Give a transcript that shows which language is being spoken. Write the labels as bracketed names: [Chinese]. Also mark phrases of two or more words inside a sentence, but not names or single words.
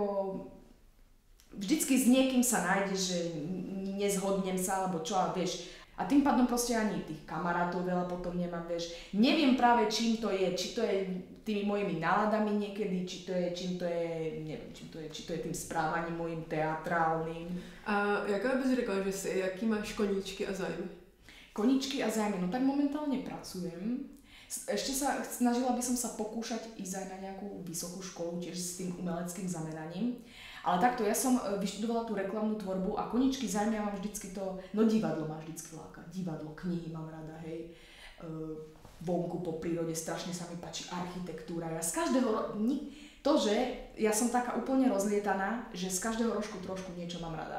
[Slovak] Vždycky s niekým sa nájde, že nezhodnem sa, alebo čo, a vieš. A tým pádom proste ani tých kamarátov veľa potom nemám, vieš. Neviem práve čím to je, či to je tými mojimi náladami niekedy, či to je tým správaním mojím teatrálnym. [Czech] A jaká bys řekla, že si, jaký máš koníčky a zájmy? Koníčky a zájmy, [Slovak] no tak momentálne pracujem. Ešte snažila by som sa pokúšať ísť aj na nejakú vysokú školu, tiež s tým umeleckým zameraním. Ale takto, ja som vyštudovala tú reklamnú tvorbu a koníčky zájmy, ja mám vždycky to, no divadlo ma vždycky láka, divadlo, knihy mám rada, hej, vonku po prírode, strašne sa mi páči architektúra, ja z každého, to, že ja som taká úplne rozlietaná, že z každého rožku trošku niečo mám rada.